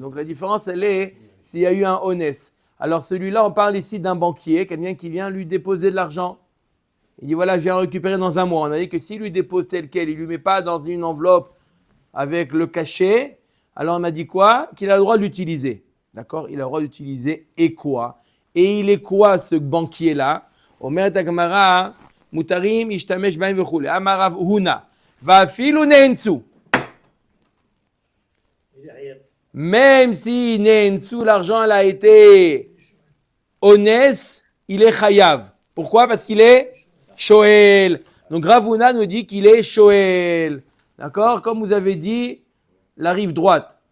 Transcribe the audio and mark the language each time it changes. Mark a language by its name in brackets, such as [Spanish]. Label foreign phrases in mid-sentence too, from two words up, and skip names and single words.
[French] Donc la différence, elle est s'il y a eu un Ones. Alors celui-là, on parle ici d'un banquier, quelqu'un qui vient lui déposer de l'argent. Il dit voilà, je viens récupérer dans un mois. On a dit que s'il lui dépose tel quel, il ne lui met pas dans une enveloppe avec le cachet, alors on a dit quoi? Qu'il a le droit de l'utiliser. D'accord? Il a le droit d'utiliser et quoi? Et il est quoi ce banquier-là? [Hebrew] אומרת הגמרא, מותרים, ישתמש בהם וכולי, אמר רב הונא, ואפילו נאנסו. [French] Même si Neensu, l'argent elle a été honnête, il est chayav. Pourquoi? Parce qu'il est Shoel. Donc Ravuna nous dit qu'il est Shoel. D'accord? Comme vous avez dit, la rive droite.